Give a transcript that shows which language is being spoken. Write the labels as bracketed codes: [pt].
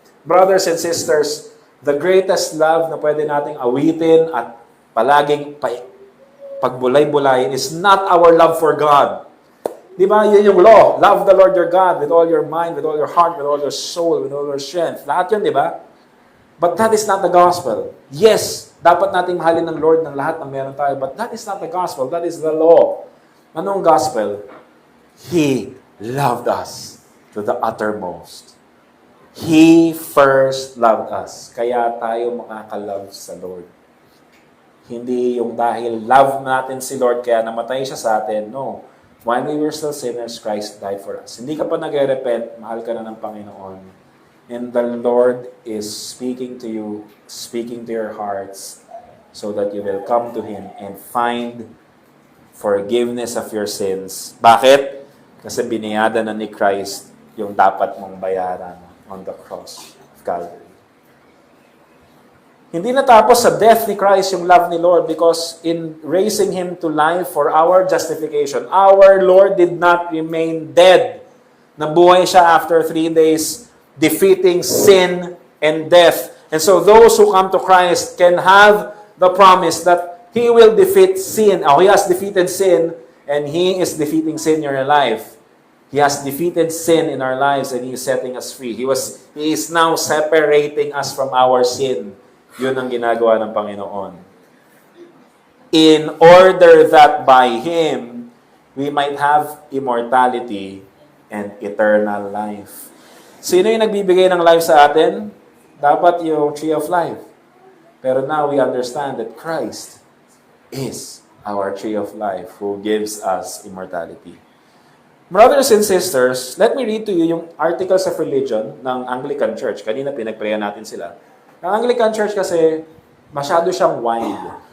[en] Brothers and sisters, the greatest love [tl] na pwede nating awitin at palaging pagbulay-bulayin [en] is not our love for God. [tl] Di ba? Yun yung law. [en] Love the Lord your God with all your mind, with all your heart, with all your soul, with all your strength. [tl] Lahat yun, di ba? [en] But that is not the gospel. [tl] Yes, dapat nating mahalin ng Lord ng lahat ng meron tayo. [en] But that is not the gospel. That is the law. Anong gospel? He loved us to the uttermost. He first loved us. [tl] Kaya tayo makakalove sa Lord. Hindi yung dahil love natin si Lord kaya namatay siya sa atin. [en] No. While we were still sinners, Christ died for us. [tl] Hindi ka pa nag-repent, mahal ka na ng Panginoon. [en] And the Lord is speaking to you, speaking to your hearts, so that you will come to Him and find forgiveness of your sins. [tl] Bakit? Kasi biniyada na ni Christ yung dapat mong bayaran [en] on the cross of Calvary. [tl] Hindi natapos sa death ni Christ yung love ni Lord [en] because in raising Him to life for our justification, our Lord did not remain dead. [tl] Nabuhay siya after 3 days, [en] defeating sin and death. And so those who come to Christ can have the promise that He will defeat sin. He has defeated sin, and He is defeating sin in your life. He has defeated sin in our lives, and He is setting us free. He is now separating us from our sin. [tl] Yun ang ginagawa ng Panginoon. [en] In order that by Him, we might have immortality and eternal life. [tl] Sino yung nagbibigay ng life sa atin? Dapat yung tree of life. [en] Pero now we understand that Christ is our tree of life who gives us immortality. Brothers and sisters, let me read to you yung Articles of Religion ng Anglican Church. [tl] Kanina pinagprayan natin sila. Ang Anglican Church kasi masyado siyang wide.